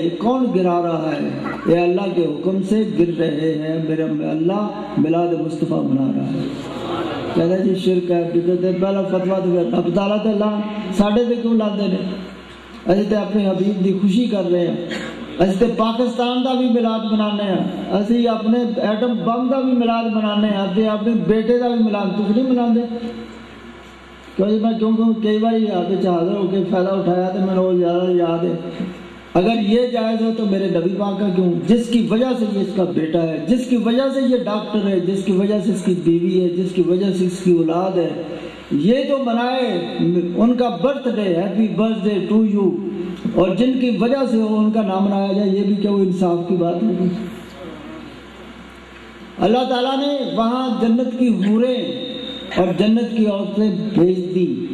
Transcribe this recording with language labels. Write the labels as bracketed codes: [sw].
[ur] یہ کون گرا رہا ہے؟ یہ اللہ کے حکم سے گر رہے ہیں. میرا اللہ میلاد مصطفیٰ بنا رہا ہے. کہتا جی شرک ہے, بدعت ہے. [pa] پہلا فتویٰ تو رب تعالیٰ تے لا ساڈے تے کیوں لاندے نے؟ اسی تے اپنے حبیب دی خوشی کر رہے ہیں. اسی تے پاکستان دا بھی میلاد منانے ہیں, اسی اپنے ایٹم بم دا بھی میلاد منانے ہیں, اسی اپنے بیٹے دا بھی میلاد. تسی نہیں مناندے؟ [ur] کیونکہ میں کیونکہ کئی بار یہاں پہ حاضر ہو کے فائدہ اٹھایا تو میں نے وہ زیادہ یاد ہے. اگر یہ جائز ہو تو میرے نبی پاک کا کیوں؟ جس کی وجہ سے یہ اس کا بیٹا ہے، جس کی وجہ سے یہ ڈاکٹر ہے، جس کی وجہ سے اس کی بیوی ہے، جس کی وجہ سے اس کی اولاد ہے، یہ تو منائے ان کا birth day, [en] happy birthday to you, [ur] اور جن کی وجہ سے ان کا نام منایا جائے، یہ بھی کیا وہ انصاف کی بات نہیں؟ اللہ تعالیٰ نے وہاں جنت کی حوریں اور جنت کی عورتیں بھیج دی.